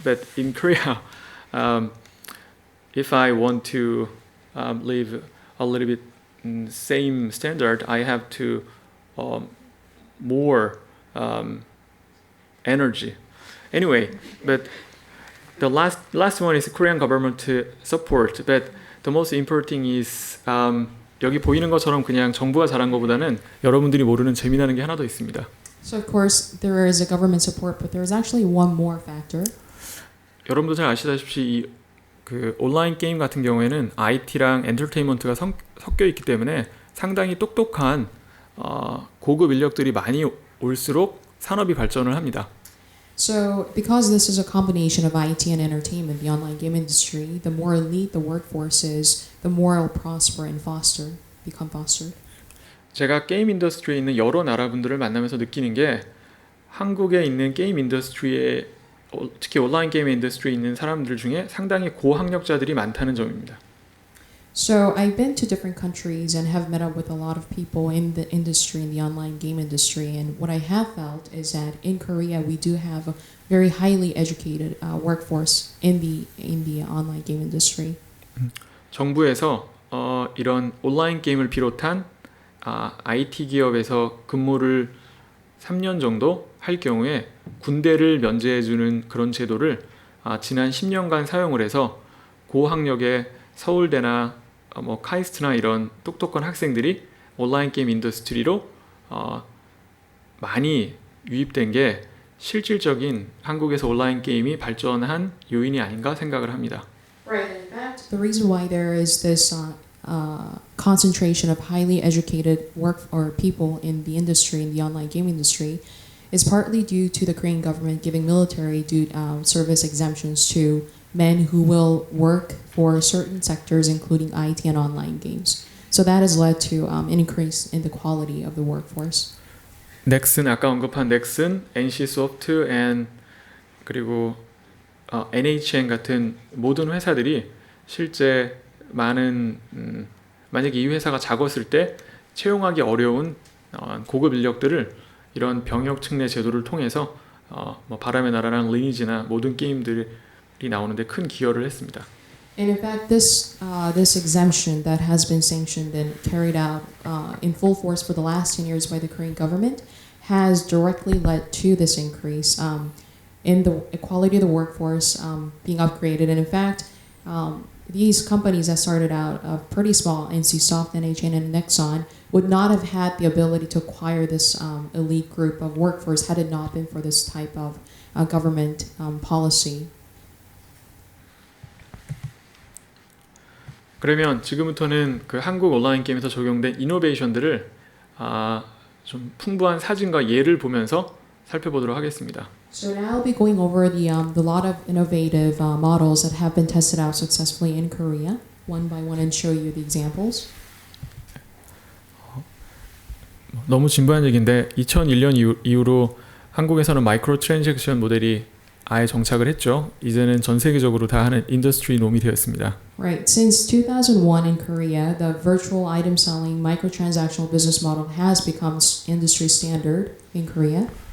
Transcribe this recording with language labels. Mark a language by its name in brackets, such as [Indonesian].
[English] But in Korea, if I want to live a little bit same standard, I have to more energy. Anyway, but the last one is Korean government support. But the most important is [Korean] 여기 보이는 것처럼 그냥 정부가 잘한 것보다는 여러분들이 모르는 재미나는 게 하나 더 있습니다. [English] So of course there is a government support, but there is actually one more factor. [Korean] 여러분도 잘 아시다시피 그 온라인 게임 같은 경우에는 IT랑 엔터테인먼트가 섞여 있기 때문에 상당히 똑똑한 고급 인력들이 많이 올수록 산업이 발전을 합니다. [English] So because this is a combination of IT and entertainment, the online game industry, the more elite the workforce is, the more it'll prosper and become fostered. [Korean] 제가 게임 인더스트리에 있는 여러 나라 분들을 만나면서 느끼는 게 한국에 있는 게임 인더스트리에 특히 온라인 게임 인더스트리에 있는 사람들 중에 상당히 고학력자들이 많다는 점입니다. [English] So I've been to different countries and have met up with a lot of people in the industry, in the online game industry, and what I have felt is that in Korea we do have a very highly educated workforce in the online game industry. [Korean] 정부에서 이런 온라인 게임을 비롯한 IT 기업에서 근무를 3년 정도 할 경우에 군대를 면제해주는 그런 제도를 지난 10년간 사용을 해서 고학력의 서울대나 뭐 카이스트나 이런 똑똑한 학생들이 온라인 게임 인더스트리로 많이 유입된 게 실질적인 한국에서 온라인 게임이 발전한 요인이 아닌가 생각을 합니다. [English] Right. In fact, the reason why there is this concentration of highly educated work or people in the industry, in the online game industry, is partly due to the Korean government giving military service exemptions to men who will work for certain sectors, including IT and online games. So that has led to an increase in the quality of the workforce. [Korean] 넥슨 아까 언급한 넥슨, NC 소프트, 그리고 NHN 같은 모든 회사들이 실제 많은 만약에 이 회사가 작았을 때 채용하기 어려운 고급 인력들을 이런 병역 특례 제도를 통해서 뭐 바람의 나라랑 리니지나 모든 게임들이 나오는데 큰 기여를 했습니다. [English] And in fact, this exemption that has been sanctioned and carried out in full force for the last 10 years by the Korean government has directly led to this increase in the quality of the workforce being upgraded. And in fact, these companies that started out pretty small, NCSoft, NHN, and Nexon, would not have had the ability to acquire this elite group of workforce had it not been for this type of government policy. [Korean] 그러면 지금부터는 그 한국 온라인 게임에서 적용된 이노베이션들을 좀 풍부한 사진과 예를 보면서 살펴보도록 하겠습니다. [English] So now I'll be going over the lot of innovative models that have been tested out successfully in Korea, one by one, and show you the examples. [Korean] 너무 진부한 얘기인데 2001년 이후로 한국에서는 마이크로 트랜잭션 모델이 아예 정착을 했죠. 이제는 전 세계적으로 다 하는 인더스트리 놈이 되었습니다. [English] Right. Since 2001 in Korea, the virtual item selling microtransactional business model has become industry standard in Korea.